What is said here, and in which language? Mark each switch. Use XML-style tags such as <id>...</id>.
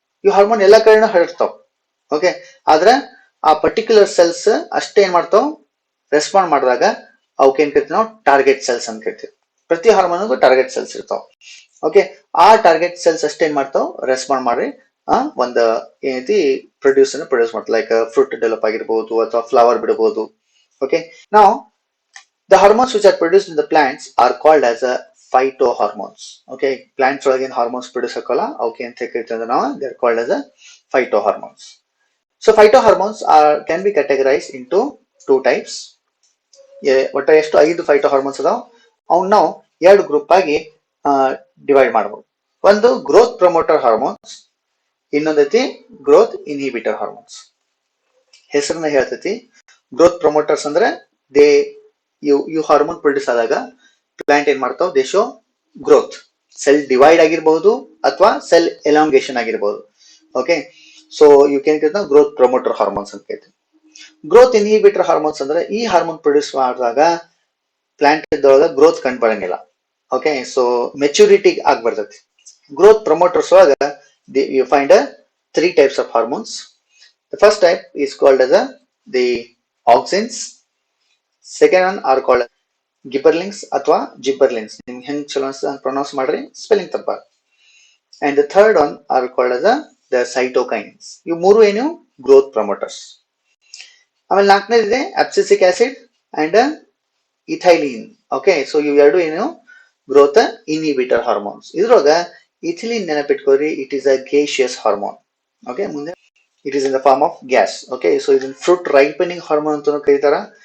<kn>ಈ ಹಾರ್ಮೋನ್ ಎಲ್ಲಾ ಕಡೆನೂ ಹರಡ್ತಾವ. ಓಕೆ, ಆದ್ರೆ ಆ ಪರ್ಟಿಕ್ಯುಲರ್ ಸೆಲ್ಸ್ ಅಷ್ಟೇ ಏನ್ ಮಾಡ್ತಾವ, ರೆಸ್ಪಾಂಡ್ ಮಾಡಿದಾಗ ಅವಕ್ಕೆ ಏನ್ ಕರಿತೀವಿ ನಾವು, ಟಾರ್ಗೆಟ್ ಸೆಲ್ಸ್ ಅಂತ ಕರಿತೀವಿ. ಪ್ರತಿ ಹಾರ್ಮೋನ್ಗೂ ಟಾರ್ಗೆಟ್ ಸೆಲ್ಸ್ ಇರ್ತಾವ. ಓಕೆ, ಆ ಟಾರ್ಗೆಟ್ ಸೆಲ್ಸ್ ಅಷ್ಟೇ ಏನ್ ಮಾಡ್ತಾವ, ರೆಸ್ಪಾಂಡ್ ಮಾಡಿ ಒಂದು ಏನೈತಿ ಪ್ರೊಡ್ಯೂಸ್ ಮಾಡ್ತಾವ. ಲೈಕ್ ಫ್ರೂಟ್ ಡೆವಲಪ್ ಆಗಿರ್ಬೋದು ಅಥವಾ ಫ್ಲವರ್ ಬಿಡಬಹುದು. ಓಕೆ, ನಾವು</kn> <en>the hormones which are produced in the plants are called as a phytohormones.</en> <kn>Okay, plants ಒಳಗಿನ ಹಾರ್ಮೋನ್ಸ್ ಪ್ರೊಡ್ಯೂಸ್ ಆಗೋಲ್ಲ ಅವಕ್ಕೆ ಅಂತ ಕರಿತೀವಿ ನಾವು,</kn> <en>They are called as phytohormones. So phytohormones can be categorized into two types.</en> <kn>ಒಟ್ಟ ಎಷ್ಟು 5 phytohormones ಅದಾವ, ಅವ್ನ ನಾವು ಎರಡು ಗ್ರೂಪ್ ಆಗಿ ಡಿವೈಡ್ ಮಾಡಬಹುದು. ಒಂದು growth promoter hormones, ಇನ್ನೊಂದೈತಿ growth inhibitor hormones. ಹೆಸರನ್ನ ಹೇಳ್ತೈತಿ. ಗ್ರೋತ್ ಪ್ರಮೋಟರ್ಸ್ ಅಂದ್ರೆ ದೇ ಇವು ಹಾರ್ಮೋನ್ ಪ್ರೊಡ್ಯೂಸ್ ಆದಾಗ ಪ್ಲಾಂಟ್ ಏನ್ ಮಾಡ್ತಾವ,</kn> <en>they show growth,</en> <kn>cell divide ಆಗಿರಬಹುದು ಅಥವಾ ಸೆಲ್ ಎಲಾಂಗೇಶನ್ ಆಗಿರಬಹುದು. Okay,</kn> <en>so you can get growth promoter hormones</en> <kn>ಅಂತ ಹೇಳ್ತೀವಿ. ಗ್ರೋತ್ ಇನ್ಹಿಬಿಟರ್ ಹಾರ್ಮೋನ್ಸ್ ಅಂದ್ರೆ ಈ ಹಾರ್ಮೋನ್ ಪ್ರೊಡ್ಯೂಸ್ ಮಾಡಿದಾಗ ಪ್ಲಾಂಟ್ ಒಳಗ ಗ್ರೋತ್ ಕಂಡು ಬರಂಗಿಲ್ಲ. ಓಕೆ, ಸೊ ಮೆಚುರಿಟಿ ಆಗಿ ಬರ್ತೈತಿ. ಗ್ರೋತ್ ಪ್ರಮೋಟರ್ಸ್ ಒಳಗ</kn> <en>You find 3 types of hormones. The first type is called as the auxins. Second one are called gibberellins ಅಥವಾ gibberellins.</en> <kn>ನಿಮ್ಗೆ ಹೆಂಗ್ ಚಲೋ ಪ್ರೊನೌನ್ಸ್ ಮಾಡ್ರಿ, ಸ್ಪೆಲ್ಲಿಂಗ್ ತಪ್ಪ.</kn> <en>And the third one are called as the cytokines.</en> <kn>ಇವು ಮೂರು ಏನು ಗ್ರೋತ್ ಪ್ರಮೋಟರ್ಸ್. ಆಮೇಲೆ ನಾಲ್ಕನೇದಿದೆ abscisic acid and ethylene. Okay, so ಇವು ಎರಡು ಏನು ಗ್ರೋತ್ ಇನ್ಹಿಬಿಟರ್ ಹಾರ್ಮೋನ್ಸ್. ಇದ್ರೊಳಗ ethylene ನೆನಪಿಟ್ಕೋರಿ,</kn> <en>It is a gaseous hormone.</en> <kn>Okay, ಮುಂದೆ</kn> <en>It is in the form of gas.</en> <kn>Okay, so ಇದನ್ನ ಫ್ರೂಟ್ ರೈಪನಿಂಗ್ ಹಾರ್ಮೋನ್ ಅಂತ ಕರೀತಾರ.</kn>